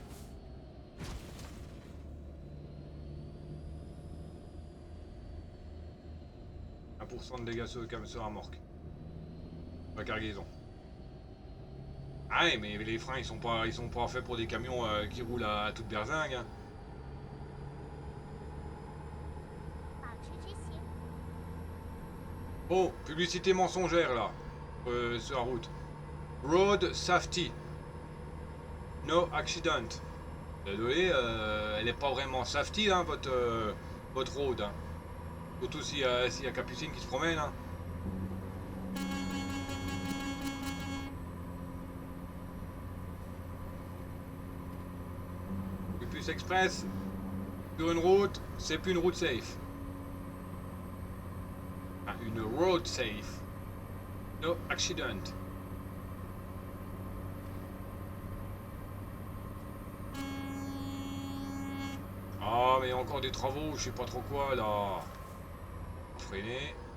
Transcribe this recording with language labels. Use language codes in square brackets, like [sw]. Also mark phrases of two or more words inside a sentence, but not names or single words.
[fr] 1% de dégâts sur remorque. Pas cargaison. Ah ouais, mais les freins ils sont pas faits pour des camions qui roulent à toute berzingue. Hein. [zh] 保持直行， [fr] Oh, publicité mensongère là, sur la route. [en] Road safety. No accident. [fr] Désolé, elle n'est pas vraiment safety, hein, votre road. Hein. Surtout s'il y a Capucine qui se promène. Hein. Plus express, sur une route, c'est plus une route safe. Ah, une [en] road safe. No accident. [fr] Ah, mais il y a encore des travaux, je sais pas trop quoi là. Freiner.